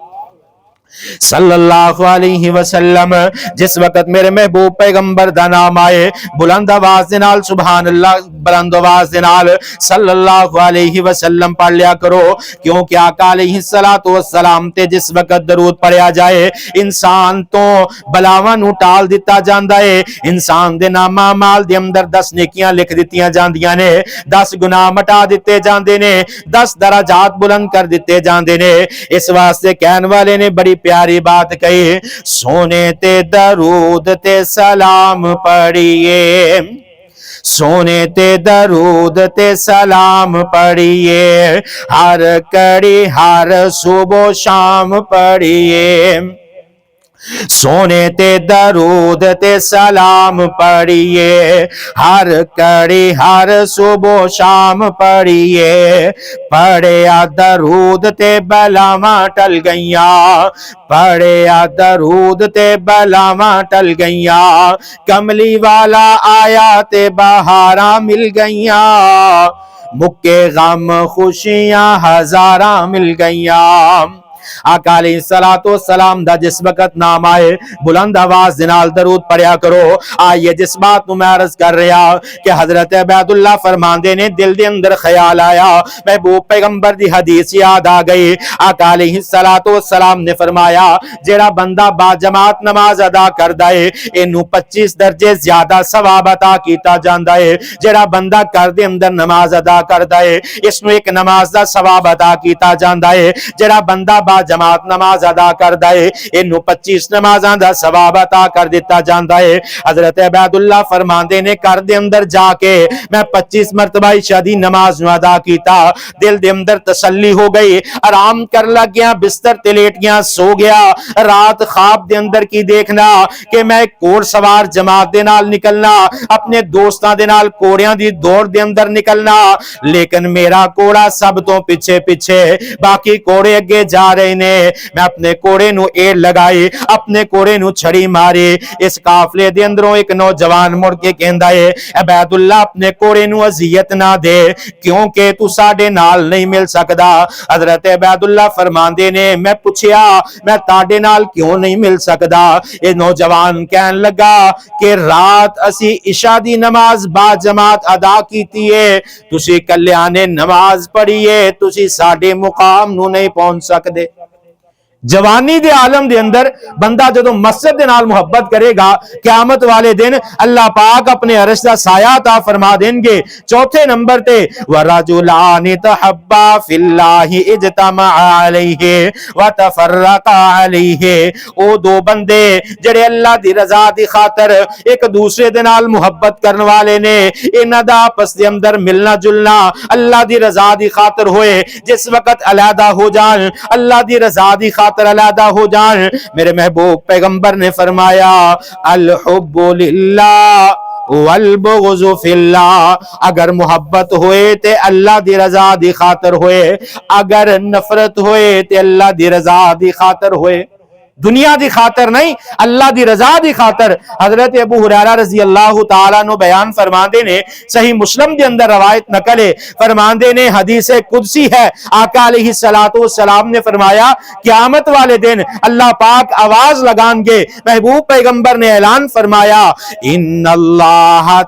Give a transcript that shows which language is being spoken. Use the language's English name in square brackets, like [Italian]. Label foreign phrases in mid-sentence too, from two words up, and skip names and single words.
[Arabic] صلی اللہ علیہ وسلم [Punjabi] جس وقت میرے محبوب پیغمبر دا نام آئے بلند آواز دے نال [Arabic] سبحان اللہ، [Punjabi] بلند آواز دے نال [Arabic] صلی اللہ علیہ وسلم [Punjabi] پڑھ لیا کرو، کیونکہ آقا [Arabic] علیہ السلام [Punjabi] تے جس وقت درود پڑھیا جائے انسان تو بلاواں نو ٹال دتا جاندا ہے، انسان دے نام اعمال دے اندر 10 نیکیاں لکھ دتیاں جاندیاں نے، 10 گناہ مٹا دتے جاندے نے، 10 درجات بلند کر دتے جاندے نے۔ اس واسطے کہن والے نے بڑی پیاری بات کہی، سونے تے درود تے سلام پڑھیے، سونے تے درود تے سلام پڑھیے، ہر کڑی ہر صبح و شام پڑھیے، سونے تے درود تے سلام پڑھیے، ہر کڑی ہر صبح و شام پڑھیے، پڑھیا درود تے بلاواں ٹل گئیاں، پڑھیا درود تے بلاواں ٹل گئیاں، کملی والا آیا تے بہاراں مل گئیاں، مکے غم خوشیاں ہزاراں مل گئیاں۔ آقا [Arabic] علیہ السلام [Punjabi] دا جس وقت نام آئے بلند آواز دنال درود پڑھیا کرو۔ آئیے جس بات میں عرض کر رہا کہ حضرت عبید اللہ فرماندے نے دل دے اندر خیال آیا، محبوب پیغمبر دی حدیث یاد آ گئی، آقا [Arabic] علیہ السلام [Punjabi] نے فرمایا جیڑا بندہ با جماعت نماز ادا کردا ہے اینو 25 درجے زیادہ ثواب عطا کیتا جاندا ہے، جیڑا بندہ گھر دے اندر نماز ادا کردا ہے اس نو ایک نماز دا ثواب عطا کیتا جاندا ہے، جیڑا بندہ با جماعت نماز ادا کردا ہے اینو 25 نمازاں دا ثواب عطا کر دیتا جاندا ہے۔ حضرت عبید اللہ فرماندے نے گھر دے اندر جا کے میں 25 مرتبہ عشاء دی نماز نو ادا کیتا، دل دے اندر تسلی ہو گئی، آرام کر لگ گیا، بستر تے لیٹ گیا، سو گیا۔ رات خواب دے اندر کی دیکھنا کہ میں ایک گھوڑ سوار جماعت دے نال نکلنا، اپنے دوستاں دے نال کوڑیاں دی دوڑ دے اندر نکلنا، لیکن میرا کوڑا سب تو پیچھے پیچھے، باقی کوڑے اگے جا رہے نے، میں اپنے کوڑے نو ایڑ لگائی، اپنے کوڑے نو چھڑی ماری، اس قافلے دے اندروں ایک نوجوان مڑ کے کہندا ہے عبید اللہ اپنے کوڑے نو اذیت نہ دے کیونکہ تو ساڈے نال نہیں مل سکدا۔ حضرت عبید اللہ فرماندے نے میں پوچھیا میں تاڈے نال کیوں نہیں مل سکدا؟ یہ نوجوان کہن لگا کہ رات اسی عشاء دی نماز با جماعت ادا کیتی ہے، تسی کلیاں نے نماز پڑھی ہے، تسی ساڈے مقام نو نہیں پہنچ سکدے۔ جوانی دے عالم دے اندر بندہ جدو مسجد دے نال محبت کرے گا قیامت والے دن اللہ پاک اپنے عرش دا سایہ عطا فرما دیں گے۔ چوتھے نمبر تے [Arabic] وَرَجُلَانِ تَحَبَّا فِي اللَّهِ اجْتَمَعَ عَلَيْهِ وَتَفَرَّقَا عَلَيْهِ، [Punjabi] او دو بندے جڑے اللہ دی رضا دی خاطر ایک دوسرے دے نال محبت کرن والے نے، انہاں دا آپس دے اندر ملنا جلنا اللہ دی رضا دی خاطر ہوئے، جس وقت علیحدہ ہو جان اللہ دی رضا دی خاطر علیحدہ ہو جان، میرے محبوب پیغمبر نے فرمایا [Arabic] الحب للہ والبغض فی اللہ، [Punjabi] اگر محبت ہوئے تے اللہ دی رضا دی خاطر ہوئے، اگر نفرت ہوئے تے اللہ دی رضا دی خاطر ہوئے۔ دنیا دی خاطر نہیں، اللہ دی رضا دی خاطر۔ حضرت ابو ہریرہ [Arabic] رضی اللہ تعالیٰ عنہ [Punjabi] بیان فرماندے نے، صحیح مسلم دے اندر روایت نقل ہے، فرماندے نے حدیث قدسی ہے، آقا [Arabic] علیہ السلام [Punjabi] نے فرمایا قیامت والے دن اللہ پاک آواز لگان گے، محبوب پیغمبر نے اعلان فرمایا [Arabic] ان اللہ